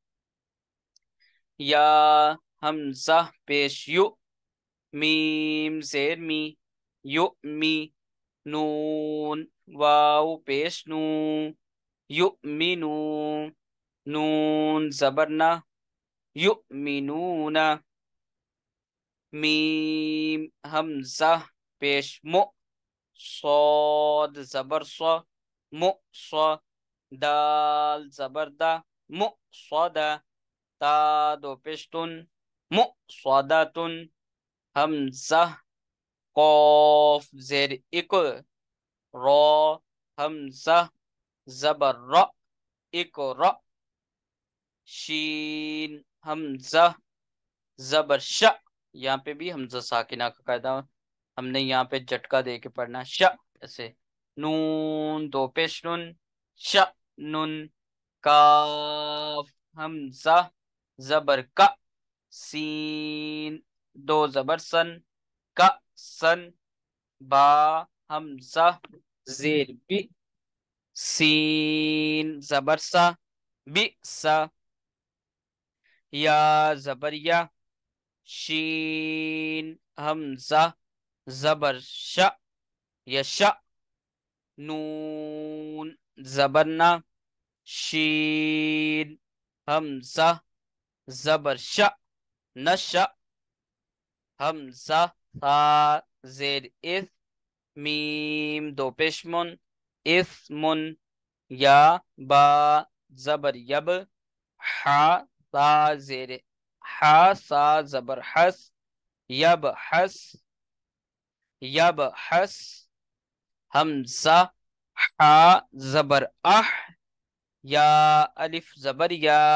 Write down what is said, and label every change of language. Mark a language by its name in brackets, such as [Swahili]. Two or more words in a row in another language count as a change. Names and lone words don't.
[Urdu] یا ہمزہ پیش یُ، میم زیر مِ، یُمِ، نون واؤ پیش نو، یُمِنو، نون زبر نا، یُمِنونا, میم ہمزہ پیش مُ, صاد زبر ص، مؤص، دال زبر دا، مؤصدة، تا دو پشتن، مؤصدة، همزة قاف زیر اک، را همزة زبر را، اقرا، شین همزة زبر ش، یہاں پہ بھی حمزہ ساکنہ کا قاعدہ ہم نے یہاں پہ جھٹکا دے کے پڑھنا، ش ایسے، نون دو پیش نون، ش نون، کاف حمزہ زبر کا، سین دو زبر سن، کا سن، با حمزہ زیر بی، سین زبر سا، بی سا، یا زبر یا، شین حمزہ زبر ش، یش، نون زبرنا، شین حمزہ زبر ش، نش، حمزہ ثا زیر اث، میم دو پیشمن، اثمن، یا با زبر یب، حا تا زیر حا سا زبر حس، یب حس، یب حس، حمزہ حا زبر اح، یا الف زبر یا،